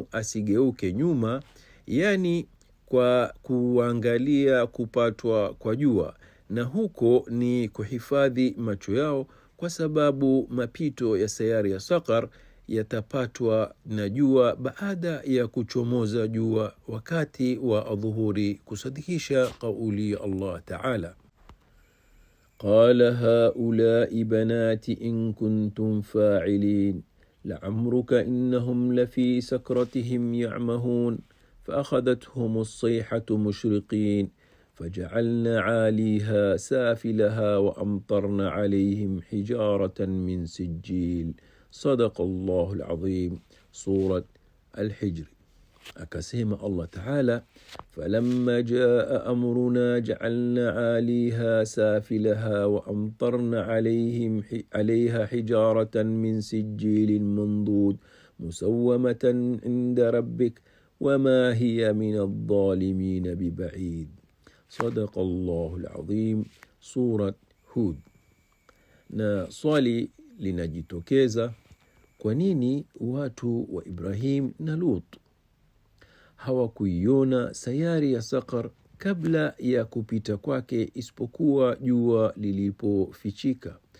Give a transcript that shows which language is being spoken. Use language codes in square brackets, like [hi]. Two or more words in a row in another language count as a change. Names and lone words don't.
[sw] asigeuke nyuma, yani kwa kuangalia kupatwa kwa jua, na huko ni kuhifadhi macho yao, kwa sababu mapito ya sayari ya Saqar yatapatwa na jua baada ya kuchomoza jua wakati wa adhuhuri, kusadikisha kauli ya Allah Ta'ala, [ar] قال هؤلاء بناتي إن كنتم فاعلين لعمرك إنهم لفي سكرتهم يعمهون فأخذتهم الصيحة مشرقين فجعلنا عاليها سافلها وأمطرنا عليهم حجارة من سجيل. صدق الله العظيم. سورة الحجر. أكسيم الله تعالى فلما جاء أمرنا جعلنا عاليها سافلها وأمطرنا عليها حجارة من سجيل منضود مسومة عند ربك وما هي من الظالمين ببعيد. صدق الله العظيم. سورة هود. [sw] Na swali linajitokeza, kwa nini watu wa Ibrahim na Lut hawakuiona sayari ya Saqar kabla ya kupita kwake, isipokuwa jua lilipofichika?